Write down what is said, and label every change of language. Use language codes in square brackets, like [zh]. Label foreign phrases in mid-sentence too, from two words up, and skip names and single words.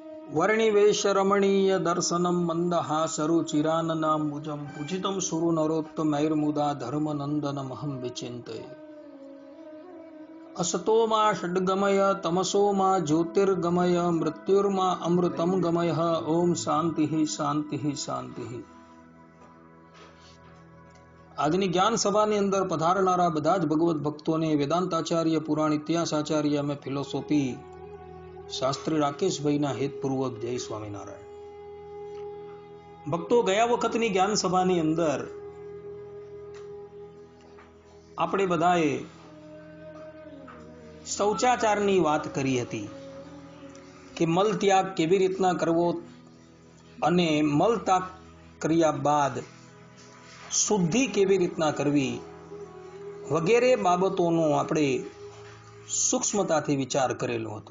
[sa] वर्णिवेशरमणीय दर्शनं मन्दहासरुचिराननाम्बुजं पूजितं सुरनरोत्तमैर्मुदा धर्मनन्दनमहं विचिन्तये। असतो मा षड्गमय तमसो मा ज्योतिर्गमय मृत्युर्मा अमृतं गमय। ओम शांति शांति शांति। [gu] આજની જ્ઞાન સભાની અંદર પધારનારા બધા જ ભગવત ભક્તોને વેદાંતાચાર્ય પુરાણ ઇતિહાસાચાર્ય અમે ફિલોસોફી શાસ્ત્રી રાકેશભાઈના હેતપૂર્વક જય સ્વામિનારાયણ। ભક્તો, ગયા વખતની જ્ઞાન સભાની અંદર આપણે બધાએ શૌચાચારની વાત કરી હતી કે મલ ત્યાગ કેવી રીતના કરવો અને મલ ત્યાગ કર્યા બાદ શુદ્ધિ કેવી રીતના કરવી વગેરે બાબતોનો આપણે સૂક્ષ્મતાથી વિચાર કરેલો હતો।